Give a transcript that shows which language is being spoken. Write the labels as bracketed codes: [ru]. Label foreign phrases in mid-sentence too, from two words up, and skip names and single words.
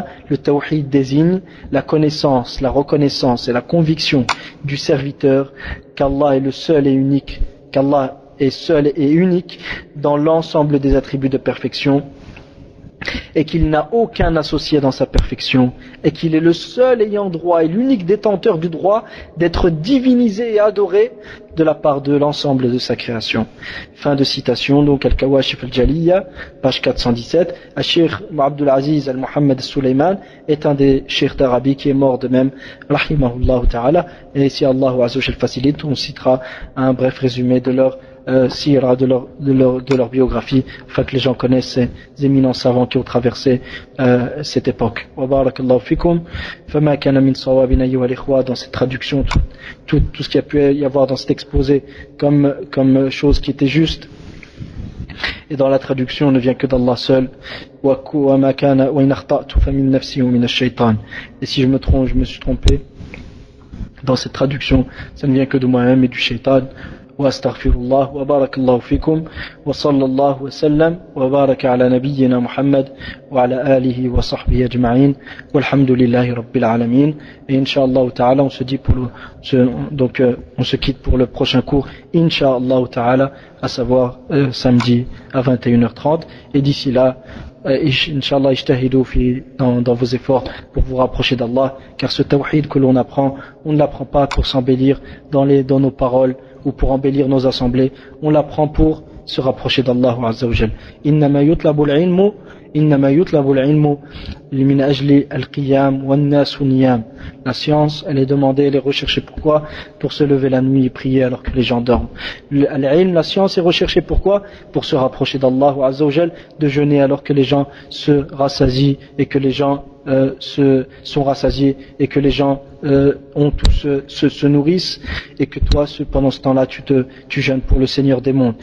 [fr] Le tawhid désigne la connaissance, la reconnaissance et la conviction du serviteur qu'Allah est le seul et unique, qu'Allah est seul et unique dans l'ensemble des attributs de perfection, et qu'il n'a aucun associé dans sa perfection, et qu'il est le seul ayant droit et l'unique détenteur du droit d'être divinisé et adoré de la part de l'ensemble de sa création. Fin de citation, donc Al-Kawashif al-Jaliyya, page 417. Cheikh Abdul Aziz al-Muhammad al-Sulaiman est un des cheikhs d'Arabie qui est mort de même, [ar] رحمه الله تعالى, [fr] et si Allah [ar] عز وجل [fr] facilite, on citera un bref résumé de leur sira, de leur biographie, afin que les gens connaissent ces éminents savants qui ont traversé traversé cette époque. [ar] وبارك الله فيكم. فما كان من صواب أيها الإخوة, [fr] dans cette traduction, tout ce qu'il y a pu y avoir dans cet exposé comme chose qui était juste. Et dans la traduction, ne vient que d'Allah seul. Et si je me trompe, je me suis trompé. Dans cette traduction, ça ne vient que de moi-même et du shaitan. [ar] واستغفر الله وبارك الله فيكم وصلى الله وسلم وبارك على نبينا محمد وعلى آله وصحبه أجمعين والحمد لله رب العالمين. [fr] Et [ar] إن شاء الله تعالى, [fr] on se dit on se quitte pour le prochain cours [ar] إن شاء الله تعالى, [fr] à savoir samedi à 21h30. Et d'ici là, [ar] إن شاء الله, [fr] ijtahidou dans vos efforts pour vous rapprocher d'Allah, car ce tawhid que l'on apprend, on ne l'apprend pas pour s'embellir dans nos paroles ou pour embellir nos assemblées, on l'apprend pour se rapprocher d'Allah [ar] عز وجل. إنما يطلب العلم من أجل القيام والناس نيام. [fr] La science, elle est demandée, elle est recherchée pourquoi? Pour se lever la nuit et prier alors que les gens dorment. La science est recherchée pourquoi? Pour se rapprocher d'Allah [ar] عز وجل, [fr] de jeûner alors que les gens se rassasient et que les gens sont rassasiés et que les gens se nourrissent, et que toi pendant ce temps-là tu jeûnes pour le Seigneur des mondes.